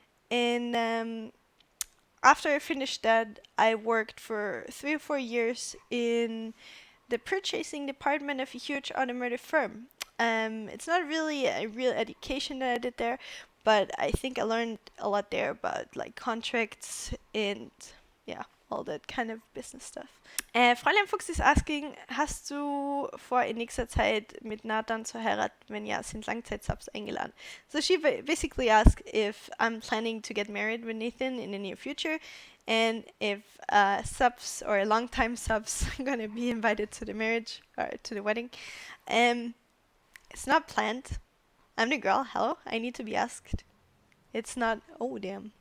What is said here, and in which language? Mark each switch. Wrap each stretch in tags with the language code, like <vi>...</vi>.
<en>And after I finished that, I worked for 3 or 4 years in the purchasing department of a huge automotive firm. It's not really a real education that I did there, but I think I learned a lot there about like contracts and yeah, all that kind of business stuff.</en> <de>Fräulein Fuchs</de> <en>is asking,</en> <de>hast du vor, in nächster Zeit mit Nathan zu heiraten? Wenn ja, sind Langzeitsubs eingeladen?</de> <en>So she basically asked if I'm planning to get married with Nathan in the near future, and if subs or long-time subs are gonna be invited to the marriage or to the wedding. It's not planned. I'm the girl. Hello, I need to be asked. It's not. Oh damn!</en>